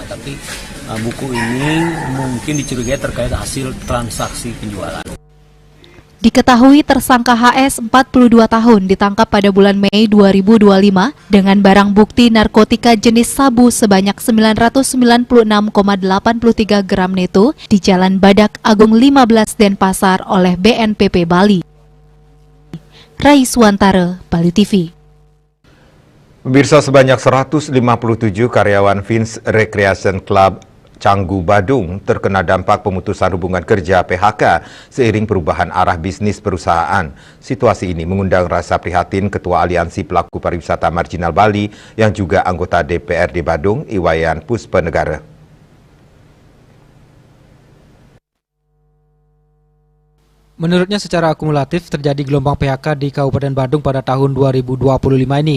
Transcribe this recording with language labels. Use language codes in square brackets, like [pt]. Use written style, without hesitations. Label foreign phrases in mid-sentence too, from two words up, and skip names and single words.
[id] Tapi buku ini mungkin dicurigai terkait hasil transaksi penjualan. Diketahui tersangka HS 42 tahun ditangkap pada bulan Mei 2025 dengan barang bukti narkotika jenis sabu sebanyak 996,83 gram neto di Jalan Badak Agung 15 Denpasar oleh BNPP Bali. Raiswantara, Bali TV. Pemirsa, sebanyak 157 karyawan Fins Recreation Club Canggu Badung terkena dampak pemutusan hubungan kerja PHK seiring perubahan arah bisnis perusahaan. Situasi ini mengundang rasa prihatin Ketua Aliansi Pelaku Pariwisata Marginal Bali yang juga anggota DPRD Badung, Iwayan Puspanegara. Menurutnya secara akumulatif terjadi gelombang PHK di Kabupaten Badung pada tahun 2025 ini.